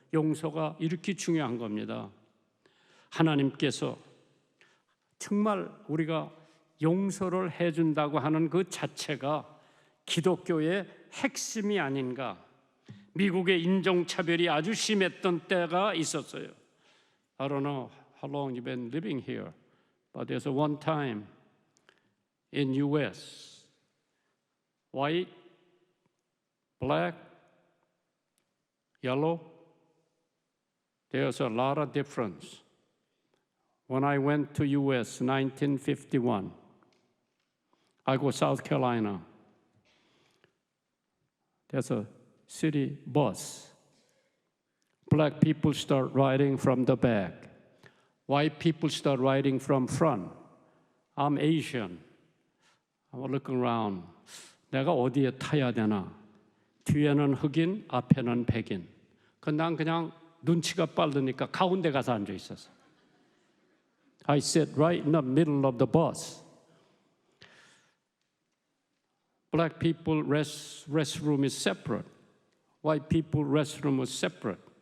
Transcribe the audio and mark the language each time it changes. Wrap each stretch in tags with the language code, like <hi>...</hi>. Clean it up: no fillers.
<ko>용서가 이렇게 중요한 겁니다. 하나님께서 정말 우리가 용서를 해준다고 하는 그 자체가 기독교의 핵심이 아닌가. 미국의 인종차별이 아주 심했던 때가 있었어요.</ko> <en>I don't know how long you've been living here, but there's one time in U.S. white, black, yellow, there's a lot of difference. When I went to U.S. 1951, I go South Carolina. There's a city bus. Black people start riding from the back. White people start riding from front. I'm Asian. I'm looking around.</en> <ko>내가 어디에 타야 되나? 뒤에는 흑인, 앞에는 백인. 난 그냥 눈치가 빠르니까 가운데 가서 앉아 있었어.</ko> <en>I sat right in the middle of the bus. Black people restroom is separate. White people restroom was separate.</en>